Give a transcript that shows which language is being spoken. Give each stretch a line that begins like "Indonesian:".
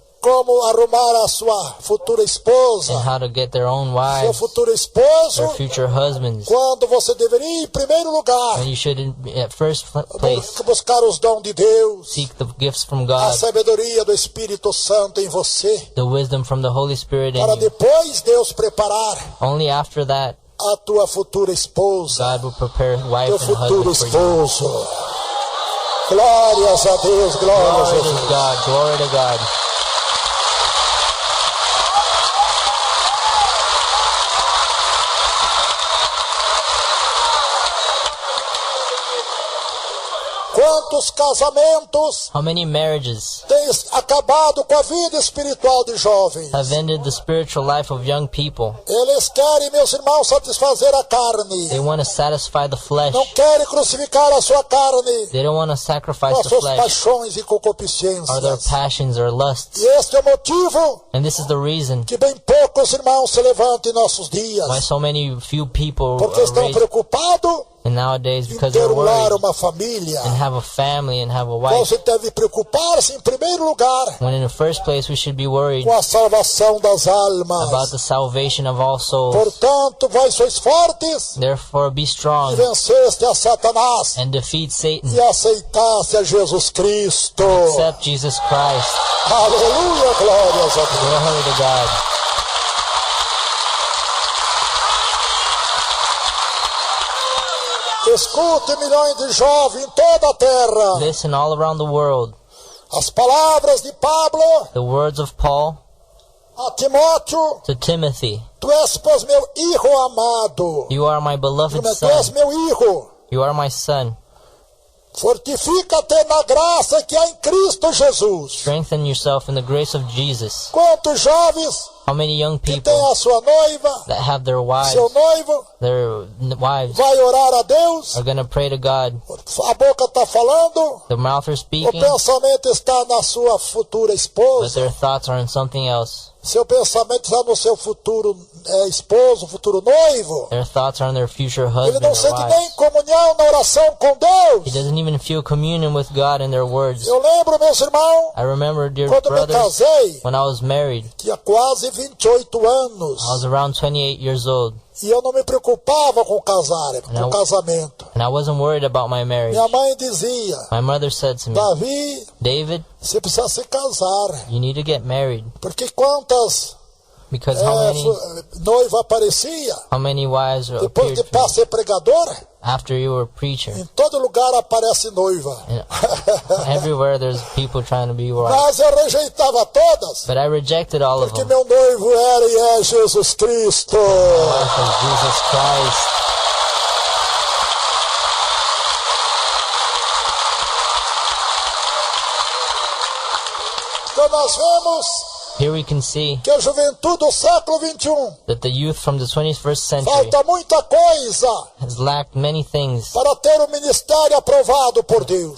Portuguese: como arrumar a sua futura esposa,
English: in how to get their own
Portuguese: seu
English: wives,
Portuguese: futuro esposo,
English: their future husbands,
Portuguese: quando você deveria ir em primeiro lugar
English: when you should at first place
Portuguese: buscar os dons de Deus,
English: seek the gifts from
Portuguese: a
English: God,
Portuguese: sabedoria do Espírito Santo em você,
English: the wisdom from the Holy Spirit
Portuguese: para
English: in you.
Portuguese: depois Deus preparar
English: Only after that
Portuguese: a tua futura esposa,
English: God will prepare wife
Portuguese: teu
English: and
Portuguese: futuro
English: husband for you.
Portuguese: esposo. Glórias a Deus, glórias a
English: Glory to
Portuguese: Deus.
English: God, glory to God.
Portuguese: Quantos casamentos
English: How many marriages
Portuguese: têm acabado com a vida espiritual de jovens?
English: have ended the spiritual life of young people?
Portuguese: Eles querem, meus irmãos, satisfazer a carne.
English: They want to satisfy the flesh.
Portuguese: Não querem crucificar a sua carne
English: They don't want to
Portuguese: com
English: sacrifice
Portuguese: as
English: the
Portuguese: suas
English: flesh
Portuguese: paixões e
English: or their
Portuguese: concupiscências.
English: passions or lusts.
Portuguese: E este é o motivo
English: And this is the reason
Portuguese: que bem poucos irmãos se levantam em nossos dias.
English: why so many few people
Portuguese: Porque
English: are
Portuguese: estão
English: raised
Portuguese: preocupados
English: and nowadays
Portuguese: em
English: because
Portuguese: ter
English: they're
Portuguese: um lar,
English: worried
Portuguese: uma família.
English: and have a family and have a
Portuguese: Então
English: wife.
Portuguese: você deve preocupar-se em primeiro lugar
English: When in the first place we should be worried
Portuguese: com a salvação das
English: about
Portuguese: almas.
English: the salvation of all souls.
Portuguese: Portanto, vós sois fortes
English: Therefore be
Portuguese: e
English: strong
Portuguese: venceste a Satanás
English: and defeat Satan.
Portuguese: e aceitaste a Jesus Cristo.
English: Accept Jesus Christ.
Portuguese: Aleluia, glórias a Deus.
English: Glory to God.
Portuguese: Escute, milhões de jovens em toda a terra.
English: Listen all around the world.
Portuguese: As palavras de Pablo
English: The words of Paul
Portuguese: a Timóteo.
English: to Timothy.
Portuguese: Tu és, pois, meu hijo amado.
English: You are my beloved
Portuguese: Tu és
English: son.
Portuguese: meu hijo.
English: You are my son.
Portuguese: Fortifica-te na graça que há em Cristo Jesus.
English: Strengthen yourself in the grace of Jesus.
Portuguese: Quantos jovens
English: How many young
Portuguese: que têm
English: people
Portuguese: a sua noiva,
English: that have their wives,
Portuguese: seu noivo,
English: wives
Portuguese: vai orar a Deus,
English: are going to pray to God?
Portuguese: a boca está falando,
English: The mouth are
Portuguese: o
English: speaking,
Portuguese: pensamento está na sua futura
English: but
Portuguese: esposa,
English: their thoughts are on something else.
Portuguese: seu pensamento está no seu futuro esposo, futuro noivo.
English: Their thoughts are on their future
Portuguese: Ele
English: husband
Portuguese: não
English: or
Portuguese: sente nem
English: wives.
Portuguese: comunhão na oração com
English: He
Portuguese: Deus.
English: doesn't even feel communion with God in their words.
Portuguese: Eu lembro, meus irmãos,
English: I remember, dear
Portuguese: quando me
English: brothers,
Portuguese: casei,
English: when I was married,
Portuguese: tinha quase 28 anos.
English: I was around 28 years old,
Portuguese: E eu não me preocupava com casar, com Não. casamento.
English: and I wasn't worried about my marriage.
Portuguese: Minha mãe dizia,
English: My mother said to me,
Portuguese: Davi,
English: David,
Portuguese: você precisa se casar.
English: you need to get married,
Portuguese: Porque quantas
English: because
Portuguese: noiva aparecia,
English: how many wives
Portuguese: depois
English: appeared
Portuguese: de
English: for you
Portuguese: ser pregadora,
English: after you were a preacher?
Portuguese: em todo lugar aparece noiva.
English: And everywhere there's people trying to be wives.
Portuguese: Mas eu rejeitava todas,
English: But I rejected all of
Portuguese: porque
English: them.
Portuguese: meu noivo era e é Jesus Cristo.
English: My wife was Jesus Christ.
Portuguese: Então nós vemos
English: Here we can see
Portuguese: que a juventude do século XXI
English: that the youth from the 21st century
Portuguese: falta muita coisa
English: has lacked many things
Portuguese: para ter um ministério aprovado por Deus.